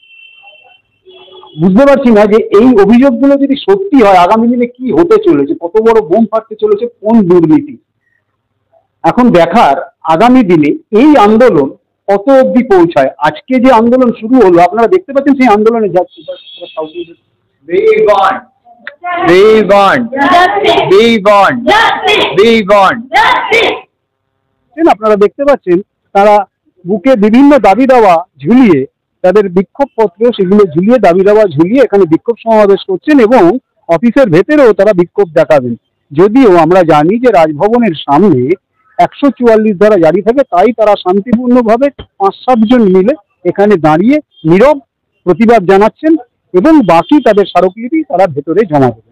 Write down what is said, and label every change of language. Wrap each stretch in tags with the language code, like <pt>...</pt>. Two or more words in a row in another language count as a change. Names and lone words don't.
<bn>বুঝতে পারছি না যে এই অভিযোগগুলো যদি সত্যি হয় আগামী দিনে কি হতে চলেছে, কত বড় বোম ফাটতে চলেছে, কোন দুর্নীতি। এখন দেখার আগামী দিনে এই আন্দোলন কত অবধি পৌঁছায়। আজকে যে আন্দোলন শুরু হলো আপনারা দেখতে পাচ্ছেন সেই আন্দোলনে যাচ্ছে।</bn> <en>We want We want. We want. We want.</en> <bn>আপনারা দেখতে পাচ্ছেন তারা বুকে বিভিন্ন দাবি দাওয়া ঝুলিয়ে, তাদের বিক্ষোভ পত্র সেগুলো ঝুলিয়ে, দাবি দাওয়া ঝুলিয়ে এখানে বিক্ষোভ সমাবেশ করছেন এবং অফিসের ভেতরেও তারা বিক্ষোভ দেখাবেন। যদিও আমরা জানি যে রাজভবনের সামনে 144 ধারা জারি থাকে, তাই তারা শান্তিপূর্ণভাবে 5-7 জন মিলে এখানে দাঁড়িয়ে নীরব প্রতিবাদ জানাচ্ছেন এবং বাকি তাদের স্মারকলিপি তারা ভেতরে জমা দেবেন।</bn>